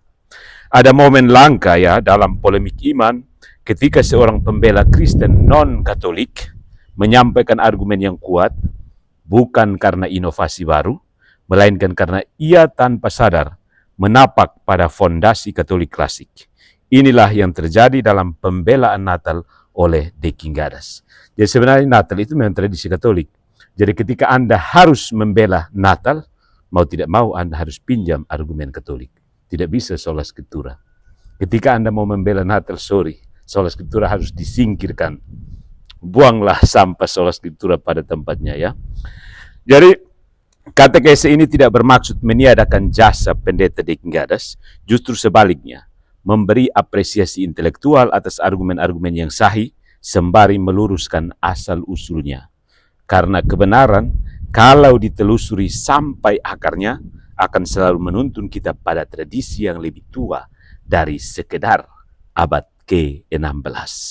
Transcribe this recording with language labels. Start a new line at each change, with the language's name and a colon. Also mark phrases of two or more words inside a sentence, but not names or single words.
Indonesian: Ada momen langka ya dalam polemik iman ketika seorang pembela Kristen non-Katolik menyampaikan argumen yang kuat bukan karena inovasi baru, melainkan karena ia tanpa sadar menapak pada fondasi Katolik klasik. Inilah yang terjadi dalam pembelaan Natal oleh Dekinggadas. Jadi sebenarnya Natal itu memang tradisi Katolik. Jadi ketika Anda harus membela Natal, mau tidak mau Anda harus pinjam argumen Katolik. Tidak bisa
Latin: sola scriptura.
Indonesian: Ketika Anda mau membela Natal,
Latin: sola scriptura
Indonesian: harus disingkirkan. Buanglah sampah
Latin: sola scriptura
Indonesian: pada tempatnya ya. Jadi katekese ini tidak bermaksud meniadakan jasa Pendeta Dekinggadas, justru sebaliknya, memberi apresiasi intelektual atas argumen-argumen yang sahih, sembari meluruskan asal-usulnya. Karena kebenaran, kalau ditelusuri sampai akarnya, akan selalu menuntun kita pada tradisi yang lebih tua dari sekedar abad ke-16.